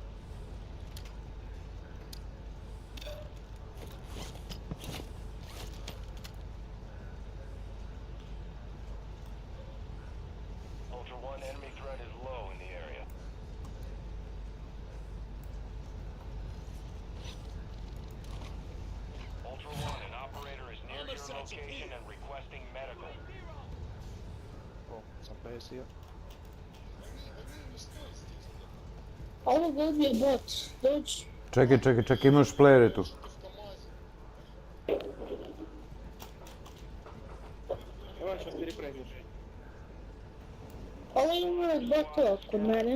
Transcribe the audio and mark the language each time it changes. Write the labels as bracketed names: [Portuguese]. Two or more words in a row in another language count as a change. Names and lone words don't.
[English] Ultra One, enemy threat is low in the area. Ultra One, an operator is near your location and requesting medical. [Serbian] Ovo ga ubije bot. Dođi. Čekaj, imaš playere tu. Ovo ima botova kod mene.